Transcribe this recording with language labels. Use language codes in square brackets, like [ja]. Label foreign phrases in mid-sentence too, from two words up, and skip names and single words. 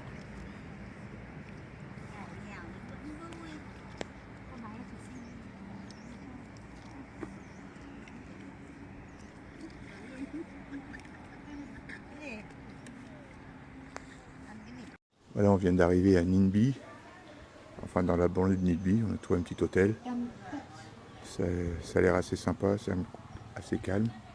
[vi] Nghèo thì vẫn vui. Con máy thì xinh. [fr] Voilà, on vient d'arriver à Ninby, enfin dans la banlieue de Ninby, on a trouvé un petit hôtel. Ça a l'air assez sympa, c'est assez calme.